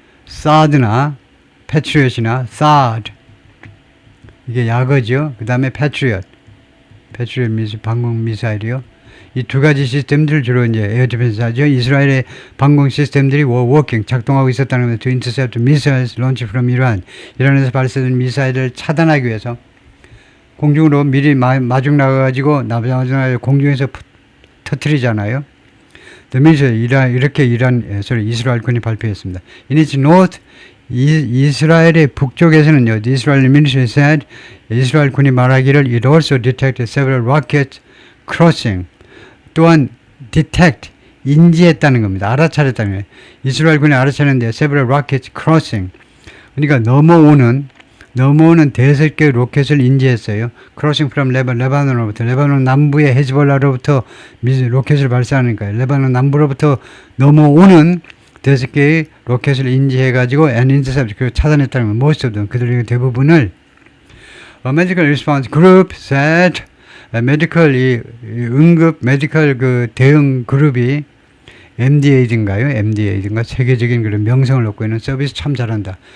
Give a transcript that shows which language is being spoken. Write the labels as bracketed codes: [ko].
[ko] 사드나 패트리엇이나 사드 이게 약어죠. 그 다음에 패트리엇 방공 미사일이요. 이 두 가지 시스템들 주로 이제 에어 디펜스 하죠. 이스라엘의 방공 시스템들이 워킹 작동하고 있었다는 겁니다. [en] To intercept missiles launched from Iran. [ko] 이란에서 발사된 미사일을 차단하기 위해서 공중으로 미리 마중 나가가지고 공중에서 터뜨리잖아요. 이렇게 이스라엘군이 발표했습니다. [en] In its north, [ko] 이스라엘의 북쪽에서는요, [en] the Israeli military said, [ko] 이스라엘군이 말하기를 [en] it also detected several rockets crossing. [ko] 또한 detect, 인지했다는 겁니다. 알아차렸다는 거예요. 이스라엘군이 알아차렸는데 [en] several rockets crossing. [ko] 그러니까 넘어오는 대여섯 개의 로켓을 인지했어요. [en] crossing from [ko] 레바논으로부터 레바논 남부의 헤즈볼라로부터 로켓을 발사하니까요. 레바논 남부로부터 넘어오는 대여섯 개의 로켓을 인지해가지고 and intercept 그 차단했다는 건 [en] most of them [ko] 그들의 대부분을 [en] medical response group said [ko] 메디컬 그 대응 그룹이 MDA든가 세계적인 그런 명성을 얻고 있는 서비스 참 잘한다.